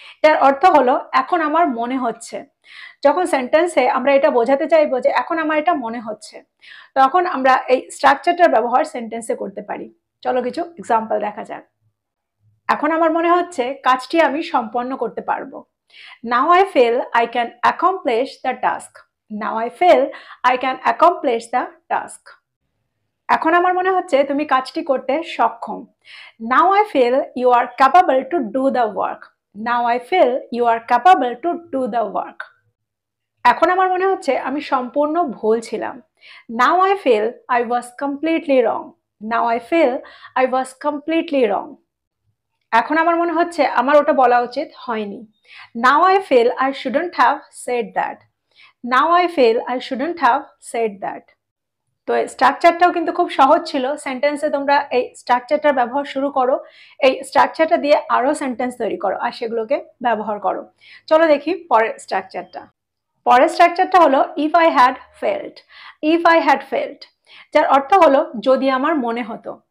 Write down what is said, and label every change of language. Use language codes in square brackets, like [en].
[bn] এর অর্থ হলো এখন আমার মনে হচ্ছে। যখন সেন্টেন্সে আমরা এটা বোঝাতে চাইবো যে এখন আমার এটা মনে হচ্ছে, তখন আমরা এই স্ট্রাকচারটার ব্যবহার সেন্টেন্সে করতে পারি। চলো কিছু এক্সাম্পল দেখা যাক। এখন আমার মনে হচ্ছে কাজটি আমি সম্পন্ন করতে পারবো। [en] Now I feel I can accomplish the task. Now I feel I can accomplish the task. [bn] এখন আমার মনে হচ্ছে তুমি কাজটি করতে সক্ষম। [en] Now I feel you are capable to do the work. Now I feel you are capable to do the work. [bn] এখন আমার মনে হচ্ছে আমি সম্পূর্ণ ভুল ছিলাম। [en] Now I feel I was completely wrong. Now I feel I was completely wrong. [bn] এখন আমার মনে হচ্ছে আমার ওটা বলা উচিত হয়নি। [en] Now I feel I shouldn't have said that. Now I feel I shouldn't have said that. [bn] তো এই স্ট্রাকচারটাও কিন্তু খুব সহজ ছিল। সেন্টেন্সে তোমরা এই স্ট্রাকচারটার ব্যবহার শুরু করো, এই স্ট্রাকচারটা দিয়ে আরো সেন্টেন্স তৈরি করো আর সেগুলোকে ব্যবহার করো। চলো দেখি পরের স্ট্রাকচারটা। পরের স্ট্রাকচারটা হলো if I had felt. If I had felt, যার অর্থ হলো যদি আমার মনে হতো।